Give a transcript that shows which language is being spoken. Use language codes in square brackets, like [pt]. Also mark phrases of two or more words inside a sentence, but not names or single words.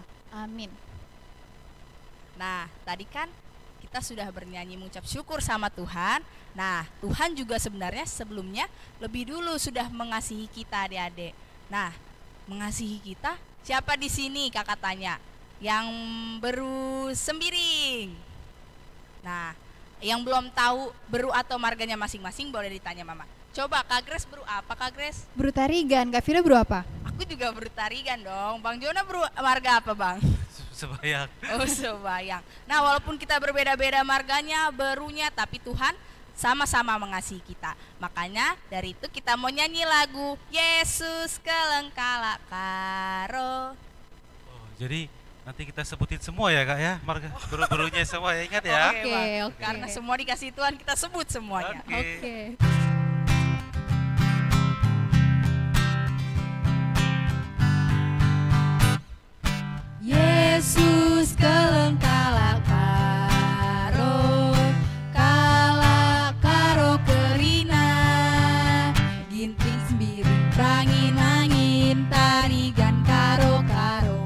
[id] Amin. Nah, tadi kan kita sudah bernyanyi mengucap syukur sama Tuhan. Nah, Tuhan juga sebenarnya sebelumnya lebih dulu sudah mengasihi kita adik-adik. Nah, mengasihi kita siapa di sini kakak tanya? Yang beru sembiring. Nah, yang belum tahu beru atau marganya masing-masing boleh ditanya Mama. Coba Kak Grace beru apa Kak Grace? Beru tarigan, Kak Fira beru apa? Aku juga beru tarigan dong. Bang Jona beru marga apa Bang? Sebayang. Oh sebayang. Nah walaupun kita berbeda-beda marganya, berunya, tapi Tuhan sama-sama mengasihi kita. Makanya dari itu kita mau nyanyi lagu Yesus kelengkala karo. Oh, jadi nanti kita sebutin semua ya Kak ya, marga beru-berunya semua ya, ingat ya. Oke, Bang. oke. Karena semua dikasih Tuhan kita sebut semuanya. Oke. Oke. [btx] Yesus kelengkala karo, kala karo kerina, ginting sembiring angin tarigan karo karo.